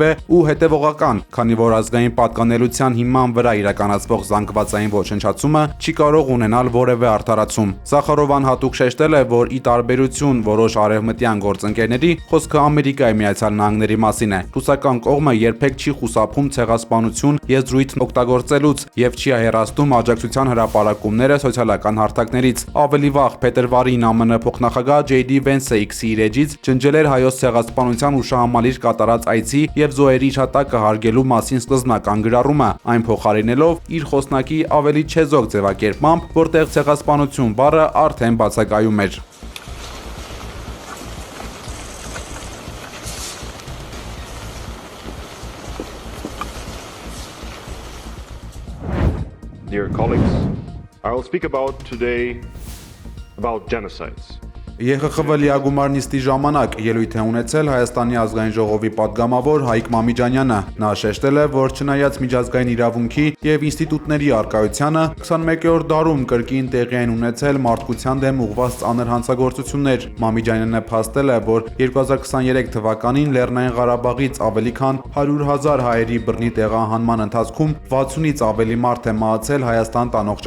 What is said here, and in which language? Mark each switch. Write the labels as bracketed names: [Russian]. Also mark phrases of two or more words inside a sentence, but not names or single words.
[Armenian] է ու հետևողական, քանի որ ազգային պատկանելության հիման վրա իրականացվող զանգվածային ոչնչացումը չի կարող ունենալ որևէ արդարացում։ Զախարովան հատուկ շեշտել է, որ ի տարբերություն որոշ արևմտյան գործընկերների, խոսքը Ամերիկայի Միացյալ Նահանգների մասին է։ Ռուսական կողմը երբեք չի խուսափում ցեղասպանություն եզրույթն օգտագործելուց եւ չի հեռացնում աջակցության հրապարակումները սոցիալական հարթակներից։ Ավելի վաղ փետրվարին ԱՄՆ փոխնախագահ J.D. Vance-ը X-ի իր էջից ջնջել էր հայոց ցեղասպանության հուշահամալիր կատարած այցի եւ զոհերի հիշատակը հարգելու մասին սկզբնական գրառումը, այն փոխարինելով իր խոսնակի ավելի չեզոք ձևակերպմամբ, որտեղ ցեղասպանություն բառը արդեն բացակայում էր։ [English] Dear colleagues, I will speak today about genocides. [Armenian] ԵԽԽՎ լիագումար նիստի ժամանակ ելույթ է ունեցել Հայաստանի ազգային ժողովի պատգամավոր Հայկ Մամիջանյանը։ Նա շեշտել է, որ չնայած միջազգային իրավունքի եւ ինստիտուտների առկայությանը 21-րդ դարում կրկին տեղի են ունեցել մարդկության դեմ ուղղված ծանր հանցագործություններ։ Մամիջանյանը փաստել է, որ 2023 թվականին Լեռնային Ղարաբաղից ավելի քան 100,000 հայերի բռնի տեղահանման ընթացքում 60-ից ավելի մարդ է մահացել Հայաստան տանող